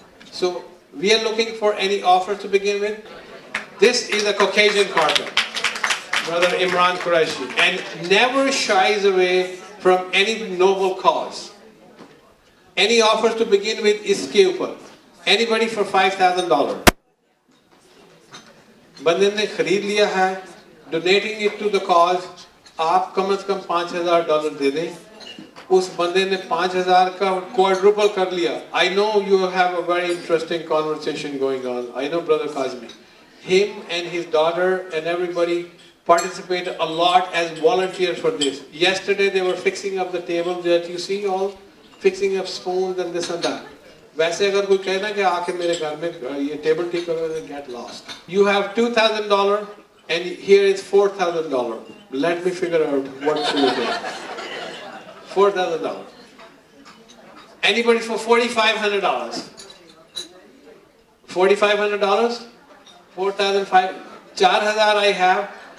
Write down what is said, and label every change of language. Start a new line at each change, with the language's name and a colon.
English: So we are looking for any offer to begin with. This is a Caucasian carpet, Brother Imran Qureshi, and never shies away from any noble cause. Any offers to begin with is Skewper. Anybody for $5,000.
Hindi: बंदे ने खरीद लिया है,
English: donating it to the cause,
Hindi: आप कम से कम $5,000 दे दें. उस बंदे ने 5,000 का quadruple कर लिया.
English: I know you have a very interesting conversation going on. I know Brother Kazmi. Him and his daughter and everybody participated a lot as volunteers for this. Yesterday they were fixing up the table that you see all, fixing up spoons and this and that.
Hindi: वैसे अगर कोई कहे ना कि आके मेरे घर में ये टेबल ठीक करो,
English: then get lost. You have $2,000 and here is $4,000. Let me figure out what should we do. $4,000. Anybody for $4,500? $4,500? $4,500. $4,000 I have.